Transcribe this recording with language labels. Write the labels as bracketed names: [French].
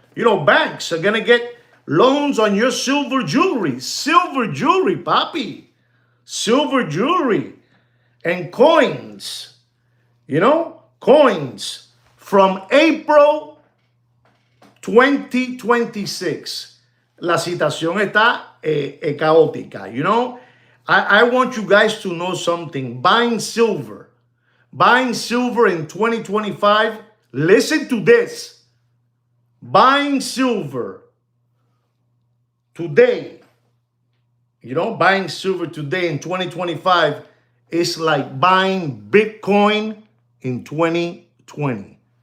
[English] You know, banks are going to get loans on your silver jewelry. Silver jewelry, papi. Silver jewelry and coins. You know, coins from April 2026. [Spanish] La situación está caótica, [English] you know? I want you guys to know something. Buying silver in 2025, listen to this. Buying silver today, you know, buying silver today in 2025 is like buying Bitcoin in 2020.